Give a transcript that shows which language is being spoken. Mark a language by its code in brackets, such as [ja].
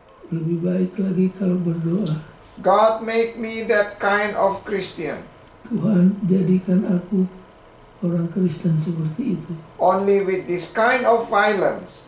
[id] Lebih baik lagi kalau berdoa, [en] God make me that kind of Christian. [id] Tuhan jadikan aku orang Kristen seperti itu. [en] Only with this kind of violence